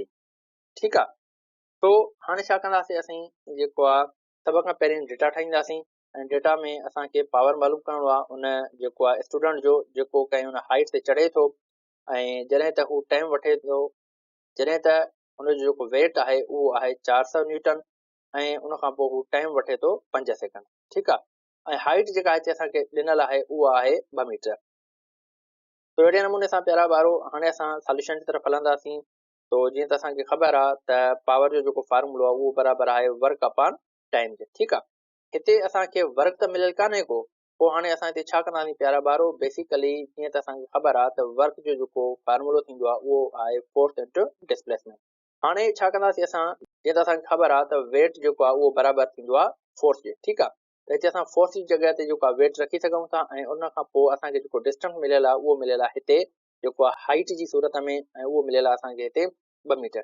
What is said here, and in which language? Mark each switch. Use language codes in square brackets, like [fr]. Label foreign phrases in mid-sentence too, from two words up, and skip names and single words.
[sd] ठीकु आहे, तो हाणे छा कंदासीं, असीं जेको आहे सभ खां पहिरीं डेटा ठाहींदासीं ऐं डेटा में असांखे पावर मालूम करणो आहे उन जेको आहे स्टूडेंट जो जेको कंहिं हुन हाइट ते चढ़े थो ऐं जॾहिं त हू टाइम वठे थो, जॾहिं त हुनजो जेको वेट आहे उहो आहे 400 न्यूटन ऐं उन खां पोइ हू टाइम वठे थो 5 सेकंड। ठीकु आहे, ऐं हाइट जेका हिते असांखे ॾिनल आहे उहा आहे 2 मीटर। तो अहिड़े नमूने सां प्यारा ॿारो हाणे असां सॉल्यूशन जी तरफ़ हलंदासीं। तो जीअं त असांखे ख़बर आहे त पावर जो जेको फार्मूलो आहे उहो बराबरि आहे [en] work upon time [sd] जे। ठीकु आहे, हिते असांखे वर्क त मिलियल कान्हे को, पोइ हाणे असां हिते छा कंदासीं प्यारा ॿारो, बेसिकली जीअं त असांखे ख़बर आहे त वर्क जो जेको फार्मूलो थींदो आहे उहो आहे [en] force into displacement. [sd] हाणे छा कंदासीं असां, जीअं त असांखे ख़बर आहे त वेट जेको आहे उहो बराबरि थींदो आहे फोर्स जे। ठीकु आहे, त हिते असां फोर्स जी जॻह ते जेको आहे वेट रखी सघूं था ऐं उन खां पोइ असांखे जेको डिस्टेंस मिलियल आहे उहो मिलियल आहे हिते जेको आहे हाइट जी सूरत में ऐं उहो मिलियल आहे असांखे हिते 2 मीटर।